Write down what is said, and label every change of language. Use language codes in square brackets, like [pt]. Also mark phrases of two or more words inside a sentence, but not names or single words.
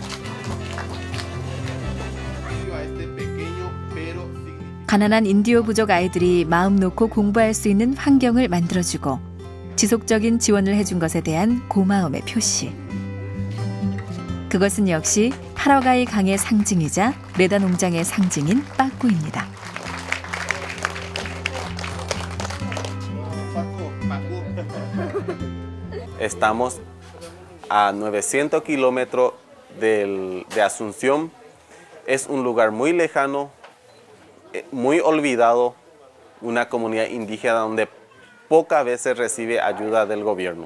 [ko] 가난한 인디오 부족 아이들이 마음 놓고 공부할 수 있는 환경을 만들어주고 지속적인 지원을 해준 것에 대한 고마움의 표시. 그것은 역시 파라과이 강의 상징이자 레다 농장의 상징인 빠꾸입니다. [es] Estamos a 900 kilómetros de Asunción. Es un lugar muy lejano, muy olvidado, una comunidad indígena donde pocas veces recibe ayuda del gobierno.